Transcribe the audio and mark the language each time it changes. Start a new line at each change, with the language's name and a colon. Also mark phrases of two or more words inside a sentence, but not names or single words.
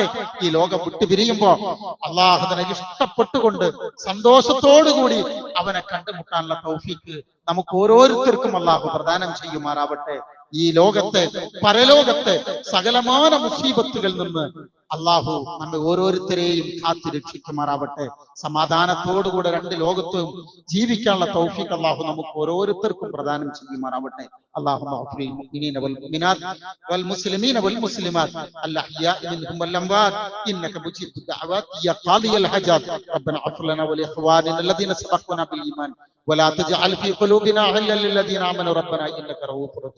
Malayalam: ഈ ലോകം വിട്ടുപിരിയുമ്പോ അല്ലാഹുവിനെ ഇഷ്ടപ്പെട്ടുകൊണ്ട് സന്തോഷത്തോടുകൂടി അവനെ കണ്ടുമുട്ടാനുള്ള തൗഫീക്ക് നമുക്ക് ഓരോരുത്തർക്കും അല്ലാഹു പ്രദാനം ചെയ്യുമാറാവട്ടെ. ഈ ലോകത്തെ പരലോകത്തെ സകലമാന മുസീബത്തുകളിൽ നിന്ന് അല്ലാഹു നമ്മെ ഓരോരുത്തരെയും കാത്തു രക്ഷിക്കുമാറാവട്ടെ. സമാധാനത്തോടുകൂടെ 2 ലോകത്തും ജീവിക്കാനുള്ള തൗഫീഖ് അല്ലാഹു നമുക്ക് ഓരോരുത്തർക്കും പ്രദാനം ചെയ്യുമാറാവട്ടെ.
Arabic: اللهم اغفر للمؤمنين والمؤمنات والمسلمين والمسلمات الأحياء منهم والأموات إنك مجيب الدعوات يا قاضي الحاجات. ربنا اغفر لنا ولإخواننا الذين سبقونا بالإيمان ولا تجعل في قلوبنا غلا للذين آمنوا ربنا إنك رؤوف رحيم.